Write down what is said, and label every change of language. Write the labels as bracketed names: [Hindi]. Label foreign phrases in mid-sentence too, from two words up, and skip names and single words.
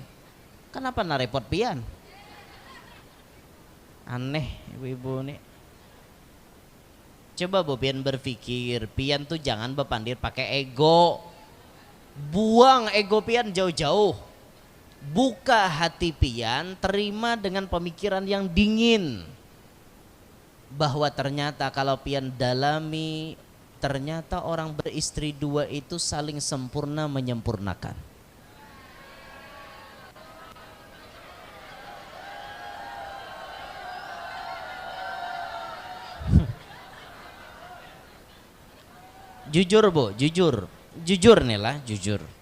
[Banjar] Kenapa na repot pian? Aneh ibu-ibu nih. Coba bu pian berpikir, pian tuh jangan bepandir pakai ego. Buang ego pian jauh-jauh. Buka hati pian, terima dengan pemikiran yang dingin. Bahwa ternyata kalau pian dalami, ternyata orang beristri 2 itu saling sempurna menyempurnakan. Jujur bu, jujur nih lah, jujur.